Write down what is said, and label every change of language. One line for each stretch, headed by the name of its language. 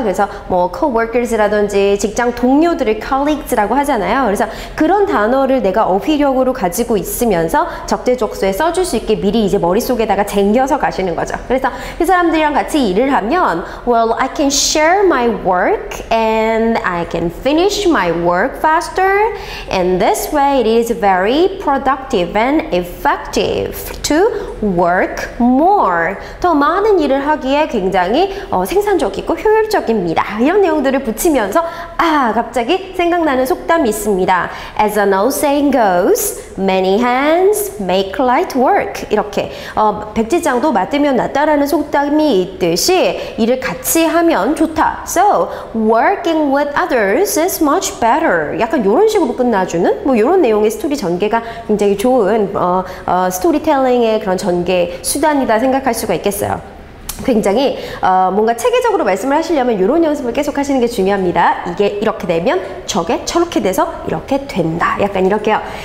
Korean: 그래서 뭐 coworkers라든지 직장 동료들을 colleagues라고 하잖아요. 그래서 그런 단어를 내가 어휘력으로 가지고 있으면서 적재적소에 써줄 수 있게 미리 이제 머릿속에다가 쟁여서 가시는 거죠. 그래서 그 사람들이랑 같이 일을 하면
English: well, I can share my work and I can finish my work faster and this way it is very productive and effective to work more.
Korean: 더 많은 일을 하기에 굉장히 생산적이고 효율적입니다. 이런 내용들을 붙이면 하시면서 갑자기 생각나는 속담이 있습니다.
English: As an old saying goes, many hands make light work.
Korean: 이렇게 백지장도 맞으면 낫다라는 속담이 있듯이 일을 같이 하면 좋다.
English: So, working with others is much better.
Korean: 약간 이런 식으로 끝나주는 뭐 이런 내용의 스토리 전개가 굉장히 좋은 스토리텔링의 그런 전개 수단이다 생각할 수가 있겠어요. 굉장히 뭔가 체계적으로 말씀을 하시려면 이런 연습을 계속 하시는 게 중요합니다. 이게 이렇게 되면 저게 저렇게 돼서 이렇게 된다. 약간 이렇게요.